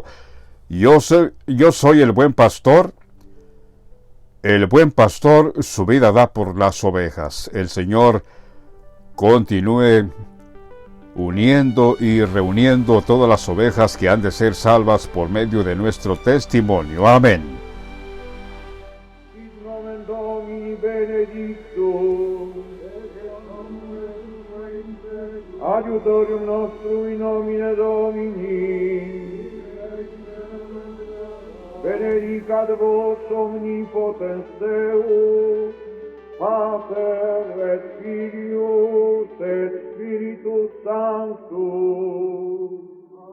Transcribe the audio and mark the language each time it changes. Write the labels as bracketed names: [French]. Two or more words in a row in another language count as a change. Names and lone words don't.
[Spanish] Yo soy el buen pastor. El buen pastor su vida da por las ovejas. El Señor continúe uniendo y reuniendo todas las ovejas que han de ser salvas por medio de nuestro testimonio. Amén. [Latin] Aiutorium nostrum in nomine Domini. Benedicat vos omnipotens Deus, Pater et Filius et Spiritus Sanctus.